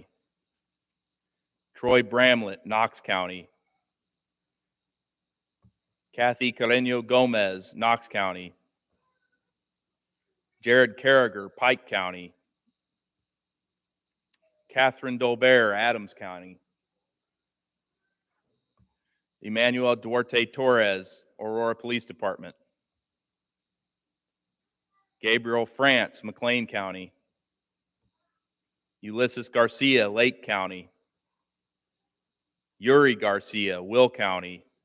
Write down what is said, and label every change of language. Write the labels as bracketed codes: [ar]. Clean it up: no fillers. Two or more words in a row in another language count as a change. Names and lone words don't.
[en] Troy Bramlett, Knox County. Kathy Carreño Gomez, Knox County. Jared Carriger, Pike County. Catherine Dolbear, Adams County. Emmanuel Duarte Torres, Aurora Police Department. Gabriel France, McLean County. Ulysses Garcia, Lake County. Yuri Garcia, Will County.